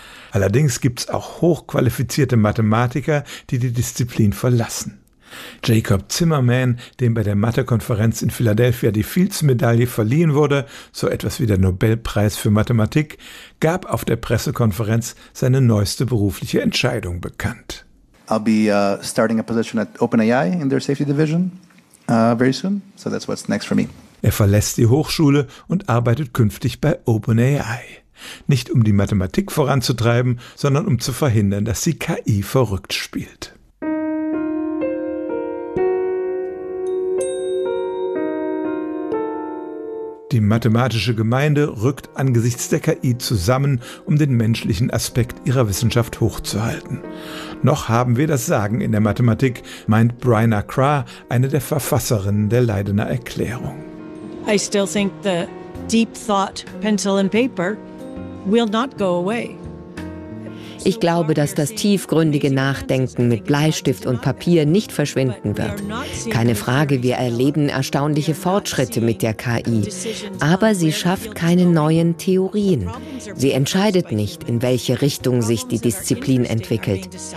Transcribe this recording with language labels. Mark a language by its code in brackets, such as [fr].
[de] Allerdings gibt's auch hochqualifizierte Mathematiker, die die Disziplin verlassen. Jacob Zimmerman, dem bei der Mathe-Konferenz in Philadelphia die Fields-Medaille verliehen wurde, so etwas wie der Nobelpreis für Mathematik, gab auf der Pressekonferenz seine neueste berufliche Entscheidung bekannt. [en] I'll be starting a position at OpenAI in their safety division very soon, so that's what's next for me. [de] Er verlässt die Hochschule und arbeitet künftig bei OpenAI. Nicht um die Mathematik voranzutreiben, sondern um zu verhindern, dass die KI verrückt spielt. Die mathematische Gemeinde rückt angesichts der KI zusammen, um den menschlichen Aspekt ihrer Wissenschaft hochzuhalten. Noch haben wir das Sagen in der Mathematik, meint Bryna Krah, eine der Verfasserinnen der Leidener Erklärung. [en] I still think the deep thought, pencil and paper will not go away. [de] Ich glaube, dass das tiefgründige Nachdenken mit Bleistift und Papier nicht verschwinden wird. Keine Frage, wir erleben erstaunliche Fortschritte mit der KI. Aber sie schafft keine neuen Theorien. Sie entscheidet nicht, in welche Richtung sich die Disziplin entwickelt.